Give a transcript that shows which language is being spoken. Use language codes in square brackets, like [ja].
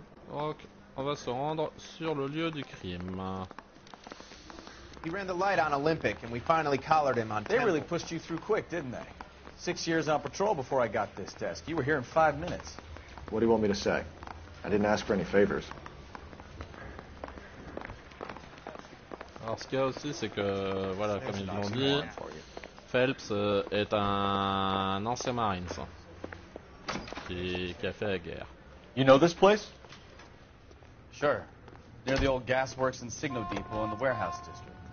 [fr] Donc, on va se rendre sur le lieu du crime. [en] He ran the light on Olympic, and we finally collared him on They Temple. really pushed you through quick, didn't they? 6 years on patrol before I got this desk. You were here in 5 minutes. What do you want me to say? I didn't ask for any favors. [fr] Alors ce qu'il y a aussi, c'est que, voilà, comme ils l'ont dit, Phelps est un ancien Marines qui a fait la guerre. [en] You know this place? Sure. Near the old gas works and Signo Depot in the warehouse district.